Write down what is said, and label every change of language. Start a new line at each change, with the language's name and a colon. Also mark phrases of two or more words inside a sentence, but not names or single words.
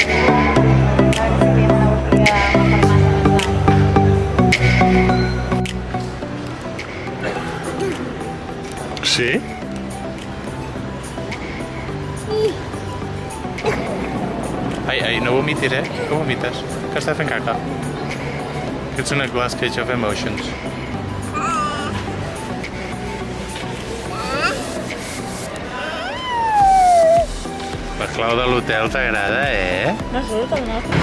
Catalan: Sí? Ai, no vomitis, eh? Que vomites? Que estàs fent caca?
English: It's in a glass cage of emotions.
Catalan: La clau de l'hotel t'agrada, eh? No surt el nostre.